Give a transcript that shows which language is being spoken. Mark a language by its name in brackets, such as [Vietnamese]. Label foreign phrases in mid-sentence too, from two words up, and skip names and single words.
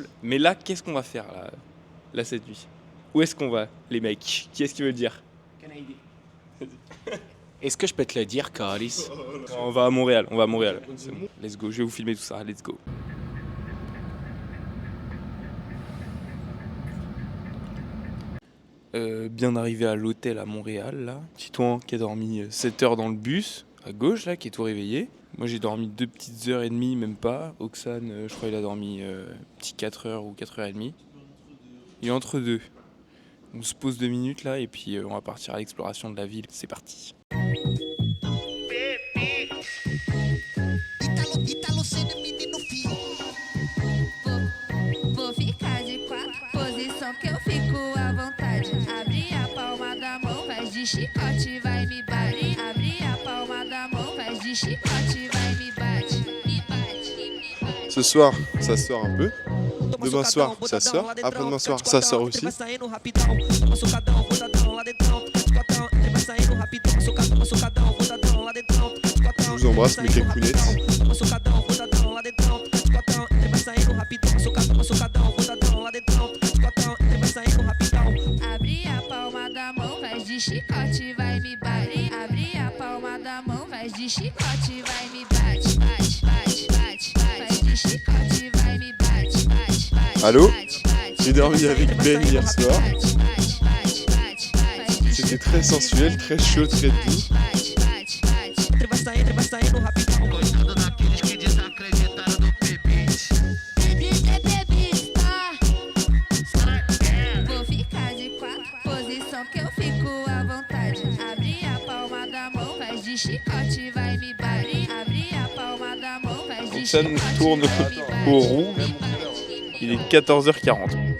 [French] Mais là, qu'est-ce qu'on va faire là cette nuit? Où est-ce qu'on va, les mecs? Qui est-ce qui veut le dire? Est-ce que je peux te le dire, Caris? On va à Montréal, on va à Montréal. C'est bon. [English] Let's go, [French] je vais vous filmer tout ça, [English] let's go. [French] Bien arrivé à l'hôtel à Montréal, là. Titouan qui a dormi 7 heures dans le bus, à gauche, là, qui est tout réveillé. Moi, j'ai dormi 2 petites heures et demie, même pas. Oxane, je crois qu'il a dormi petit 4 heures ou 4 heures et demie. Il est entre deux. On se pose 2 minutes, là, et puis on va partir à l'exploration de la ville. C'est parti. [Portuguese] Vou ficar de quatro, posição que eu fico à vontade. Abre a palma da mão, faz de chicote, vai me bate. Abre a palma da mão, faz de chicote, vai me bate. Me bate. [French] Ce soir, ça sort un peu. Demain soir, ça sort. Après-demain soir, ça sort aussi. Je vous embrasse, mes cacounettes. [Portuguese] Abre a palma da mão, faz de chicote, vai me bate. Abre a palma da mão, faz de chicote, vai me bate. Bate, bate, bate, faz de chicote, vai me bate. Bate, bate. [French] Allô? J'ai dormi avec Ben hier soir. C'était très sensuel, très chaud, très doux. [Portuguese] Vou ficar de quatro, posição que eu fico à vontade. Abre a palma da mão, faz de chicote, vai me bate. Abre a palma da mão, faz de [French] Oxane [Portuguese] chicote, [French] tourne au rouge. Il est 14h40.